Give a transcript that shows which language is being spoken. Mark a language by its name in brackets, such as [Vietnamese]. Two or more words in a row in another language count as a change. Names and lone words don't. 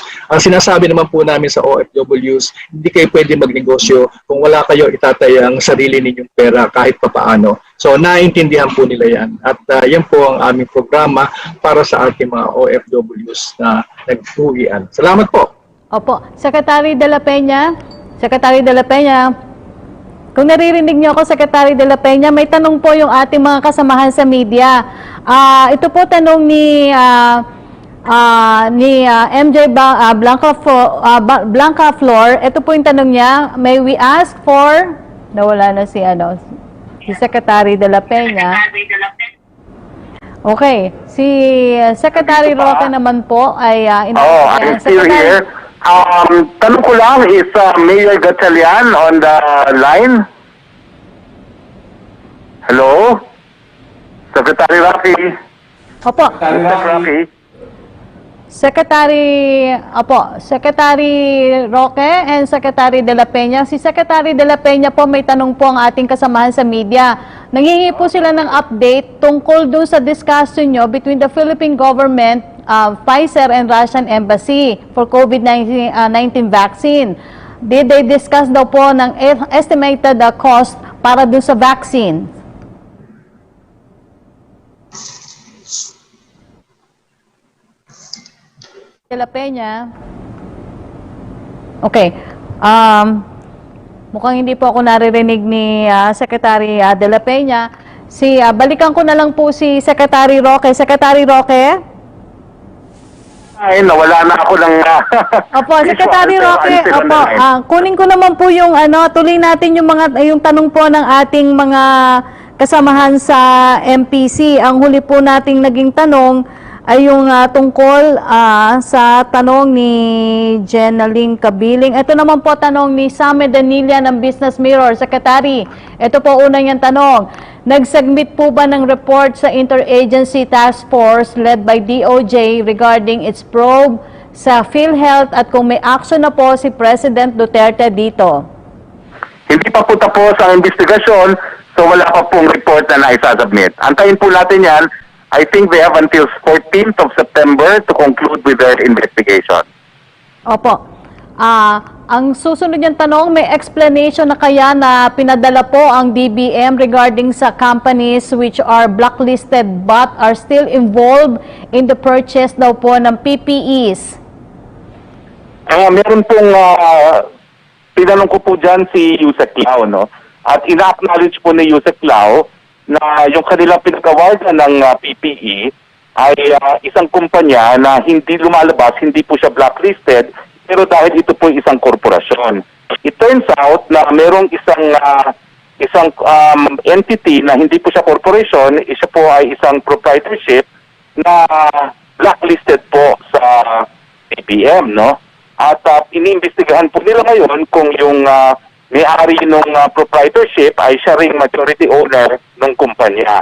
[Filipino] Ang sinasabi naman po namin sa OFWs, hindi kayo pwede magnegosyo kung wala kayo itatay ang sarili ninyong pera kahit papaano. So naiintindihan po nila yan. At yan po ang aming programa para sa ating mga OFWs na nag-uwian. Salamat po. Opo. Secretary de la Peña, kung naririnig niyo ako, Secretary de la Peña, may tanong po yung ating mga kasamahan sa media. Ito po tanong ni MJ Blanca Flor. Ito po yung tanong niya. [English] May we ask for, [Filipino] nawala na si Secretary de la Peña. Okay. Si Secretary Roque naman po ay [English] I'm still here. [Filipino] Tanong ko lang, [English] is Mayor Gatchalian on the line? Hello? Secretary Roque? [Filipino] Opo. Roque? [English] Secretary Roque and Secretary de la Peña. [Filipino] Si Secretary de la Peña po, may tanong po ang ating kasamahan sa media. Nanghihingi po sila ng update tungkol doon sa discussion nyo [English] between the Philippine government, Pfizer and Russian Embassy for COVID-19 vaccine. Did they discuss [Filipino] daw po ng [English] estimated cost [Filipino] para doon sa vaccine? De la Peña. Okay. Mukhang hindi po ako naririnig ni Secretary de la Peña. Balikan ko na lang po si Secretary Roque. Secretary Roque? Ay, nawala na ako ng... Opo, Secretary Roque, opo, kunin ko naman po yung tuloy natin yung tanong po ng ating mga kasamahan sa MPC. Ang huli po nating naging tanong ay yung tungkol sa tanong ni Jenaline Cabiling. Ito naman po tanong ni Same Danilla ng Business Mirror. Secretary, ito po una niyang tanong. Nag-submit po ba ng report sa [English] Interagency Task Force led by DOJ regarding its probe [Filipino] sa PhilHealth at kung may action na po si President Duterte dito? Hindi pa po tapos ang investigasyon, so wala pa pong report na naisasubmit. Antayin po natin yan. [English] I think they have until 14th of September to conclude with their investigation. [Filipino] Opo. Ang susunod niyang tanong, may explanation na kaya na pinadala po ang DBM regarding sa [English] companies which are blacklisted but are still involved in the purchase [Filipino] daw po ng PPEs? Meron pong tinanong ko po dyan si Yusek Lau, no? At ina-acknowledge po ni Yusek Lau na yung kanilang pinag-awardan ng PPE ay isang kumpanya na hindi lumalabas, hindi po siya blacklisted, pero dahil ito po isang korporasyon. [English] It turns out [Filipino] na merong isang entity na hindi po siya corporation, isa po ay isang proprietorship na blacklisted po sa DBM, no? At iniimbestigahan po nila ngayon kung yung may-ari ng proprietorship ay siya ring majority owner ng kumpanya.